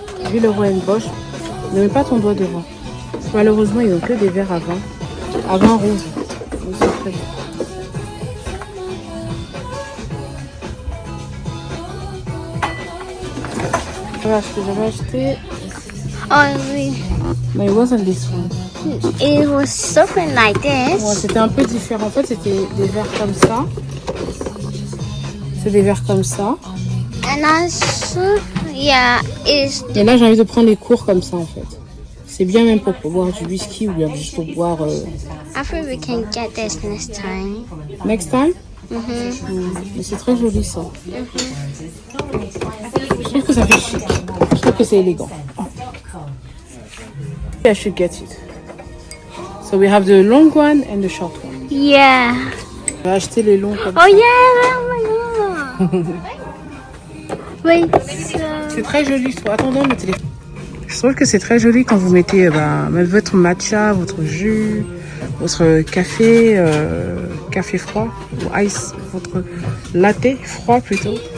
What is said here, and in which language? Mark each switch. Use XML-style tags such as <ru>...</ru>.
<fr>Vu le Bosch. Ne mets pas ton doigt devant. Malheureusement, ils n'ont que des verres à vin rouge. Donc, c'est très bien. Voilà ce que j'avais acheté. Oh, oui. Mais</fr> <en>it wasn't this one. It was something like this.</en> <fr>Ouais, c'était un peu différent. En fait, c'était des verres comme ça. C'est des verres comme ça.</fr> <en>And also, yeah, it's...</en> <fr>Et là, j'ai envie de prendre les cours comme ça, en fait. C'est bien même pour boire du whisky ou bien juste pour boire...</fr> <en>I think we can get this next time. Next time?</en> <fr>Mais c'est très joli, ça. Je trouve que ça fait chic. Je trouve que c'est élégant.</fr> <en>I should get it. So we have the long one and the short one. Yeah.</en> <fr>Je vais acheter les longs comme Oh ça.</fr> <en>yeah, oh my god. Wait, so...</en> <fr>C'est très joli, je trouve. Attendons le téléphone. Je trouve que c'est très joli quand vous mettez votre matcha, votre jus, votre café, café froid ou ice, votre latte froid plutôt.</fr>